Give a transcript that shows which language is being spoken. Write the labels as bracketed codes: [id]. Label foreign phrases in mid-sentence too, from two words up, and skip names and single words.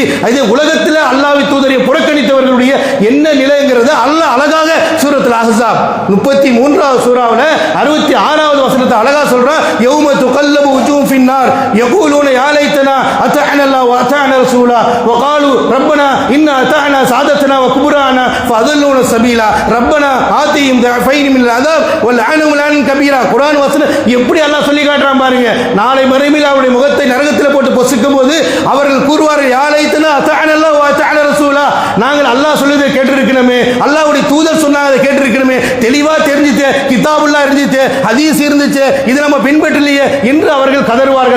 [ta] அதே உலகத்தில் அல்லாஹ்வை தூதரை புறக்கணித்தவர்களுடைய என்ன நிலைங்கிறது அல்லாஹ் அழகாக சூரத்துல் அஹ்ஸாப் 33வது சூராவுல 66வது வசனத்தை அழகா சொல்றான். [ar] يوم تقلب وجوههم في النار يقولون يا ليتنا أطعنا الله و أطعنا رسولا و قالوا ربنا إن أطعنا سادتنا وكبراءنا فأضلونا السبيل ربنا آتهم ضعفين من العذاب ولعنهم لعنا كبيرا. [ta] குர்ஆன் வசனம் எப்படி அல்லாஹ் சொல்லி காட்டுறான் பாருங்க. நாளை மறுமையில் அவருடைய முகத்தை நரகத்தில் போட்டு பொசுக்கும் போது அவர்கள் கூறுவார்கள், [ar] يا ليتنا أطعنا الله و أطعنا رسولا, [ta] நாங்கள் அல்லாஹ் சொல்லுவதை கேட்டிருக்கணுமே, அல்லாஹ்வுடைய தூதர் சொன்னாங்க அதை கேட்டிருக்கணுமே, தெளிவா தெரிஞ்சிச்சு, கிதாபுல்லாஹ் இருந்துச்சு, ஹதீஸ் இருந்துச்சு, இது நம்ம பின்பற்றலையே என்று அவர்கள் கதறுவார்கள்.